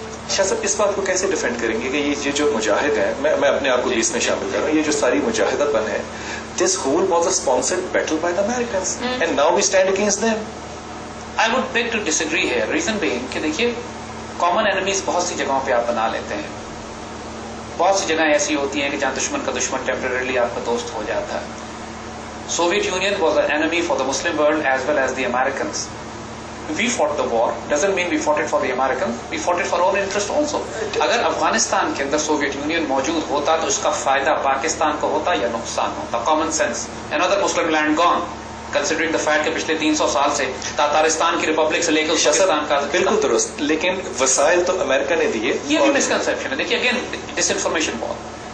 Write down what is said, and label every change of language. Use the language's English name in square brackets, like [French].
[Urdu] شاہ صاحب اس بات کو کیسے ڈیفینڈ کریں گے کہ یہ جو مجاہد ہیں، میں اپنے آپ کو بھی اس میں شامل کر رہا ہوں، یہ جو ساری مجاہدہ پن ہے، [English] This whole was a sponsored battle by the Americans and now we stand against them. I would beg to disagree [Urdu] ہے. [English] reason being [Urdu] کہ دیکھیے کامن اینیمیز بہت سی جگہوں پہ آپ بنا لیتے ہیں. بہت سی جگہیں ایسی ہوتی ہیں کہ جہاں دشمن کا دشمن ٹیمپریرلی آپ کا دوست ہو جاتا ہے. [English] Soviet Union was an enemy for the Muslim world as well as the Americans. We fought the war doesn't mean we fought it for the Americans, we fought it for our own interest also. [Urdu] اگر افغانستان کے اندر Soviet union موجود ہوتا تو اس کا فائدہ پاکستان کو ہوتا یا نقصان ہوتا. [English] Common sense. another Muslim land gone considering the fact [Urdu] کہ پچھلے 300 سال سے تاتارستان کی ریپبلک سے لے کے ازبکستان کا. بالکل درست، لیکن وسائل تو امریکہ نے دیے. یہ بھی مسکنسپشن ہے. دیکھیے [English] again disinformation [Urdu] بہت.